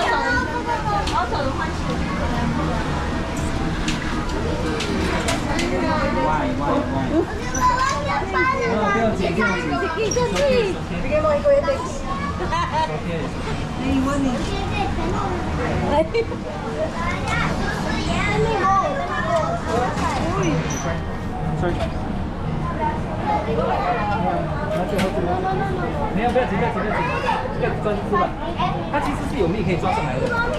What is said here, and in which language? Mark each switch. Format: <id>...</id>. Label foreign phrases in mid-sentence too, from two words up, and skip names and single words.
<tl>Bigay mo kay Kuya Tex. Naiwan eh. Uy.</tl> <zh>没有，不要急，不要急，不要急，这个专注吧。它其实是有蜜可以抓上来的。</zh>